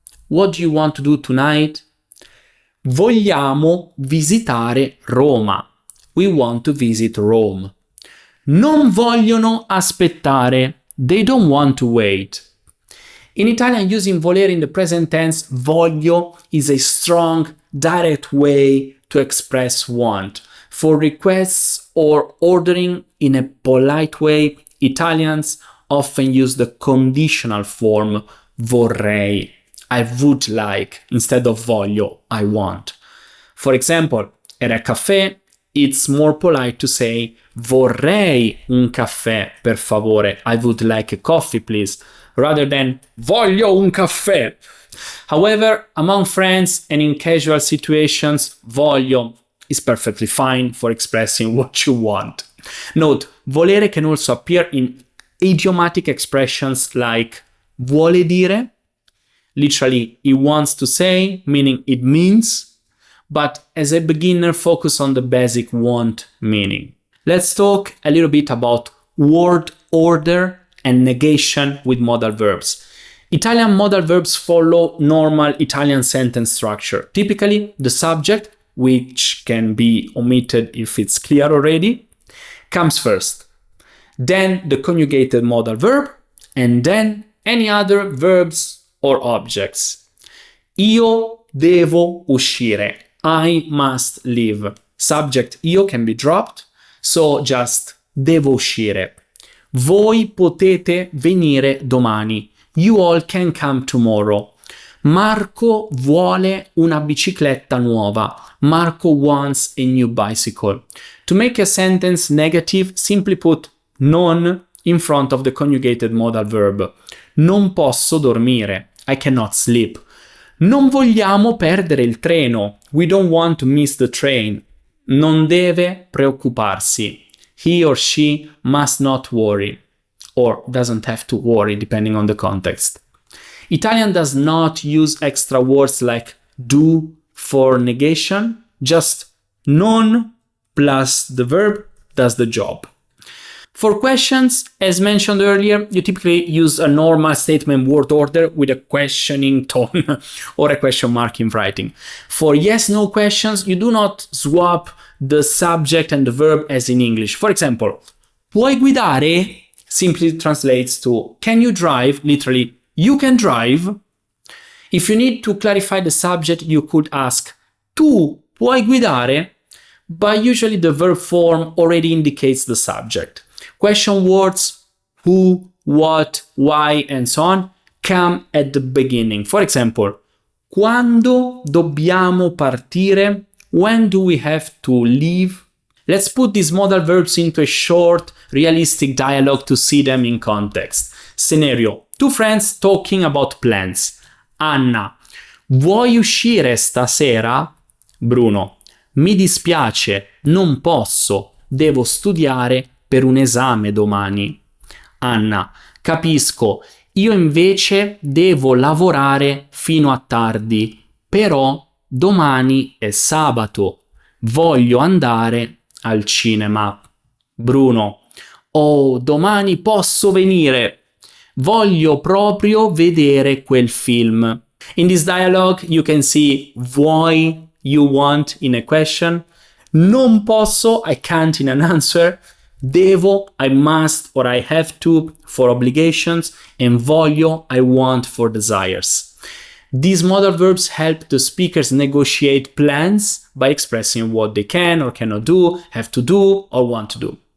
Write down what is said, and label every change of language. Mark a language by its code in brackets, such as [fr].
[en] What do you want to do tonight? [it] Vogliamo visitare Roma. [en] We want to visit Rome. [it] Non vogliono aspettare. [en] They don't want to wait. In Italian, using volere in the present tense, voglio is a strong, direct way to express want. For requests or ordering in a polite way, Italians often use the conditional form vorrei. I would like, instead of voglio, I want. For example, at a cafe, it's more polite to say [it] vorrei un caffè, per favore. [en] I would like a coffee, please. rather than [it] voglio un caffè. [en] However, among friends and in casual situations, voglio is perfectly fine for expressing what you want. Note, volere can also appear in idiomatic expressions like vuole dire, literally he wants to say, meaning it means, but as a beginner, focus on the basic want meaning. Let's talk a little bit about word order and negation with modal verbs. Italian modal verbs follow normal Italian sentence structure. Typically, the subject, which can be omitted if it's clear already, comes first. Then the conjugated modal verb, and then any other verbs or objects. [it] Io devo uscire. [en] I must leave. Subject io can be dropped, so just [it] devo uscire. Voi potete venire domani. [en] You all can come tomorrow. [it] Marco vuole una bicicletta nuova. [en] Marco wants a new bicycle. To make a sentence negative, simply put non in front of the conjugated modal verb. [it] Non posso dormire. [en] I cannot sleep. [it] Non vogliamo perdere il treno. [en] We don't want to miss the train. [it] Non deve preoccuparsi. [en] He or she must not worry. Or doesn't have to worry, depending on the context. Italian does not use extra words like do for negation, just non plus the verb does the job. For questions, as mentioned earlier, you typically use a normal statement word order with a questioning tone or a question mark in writing. For yes-no questions, you do not swap the subject and the verb as in English. For example, [it] puoi guidare [en] simply translates to can you drive, literally you can drive. If you need to clarify the subject, you could ask [it] tu puoi guidare, [en] but usually the verb form already indicates the subject. Question words who, what, why, and so on come at the beginning. For example, [it] quando dobbiamo partire? [en] When do we have to leave? Let's put these modal verbs into a short, realistic dialogue to see them in context. Scenario: two friends talking about plans. [it] Anna: vuoi uscire stasera? Bruno: mi dispiace, non posso, devo studiare per un esame domani. Anna: capisco, io invece devo lavorare fino a tardi, però domani è sabato, voglio andare al cinema. Bruno: oh, domani posso venire. Voglio proprio vedere quel film. [en] In this dialogue, you can see vuoi, you want in a question. [it] Non posso, [en] I can't in an answer. Devo, I must or I have to for obligations. And voglio, I want for desires. These modal verbs help the speakers negotiate plans by expressing what they can or cannot do, have to do, or want to do.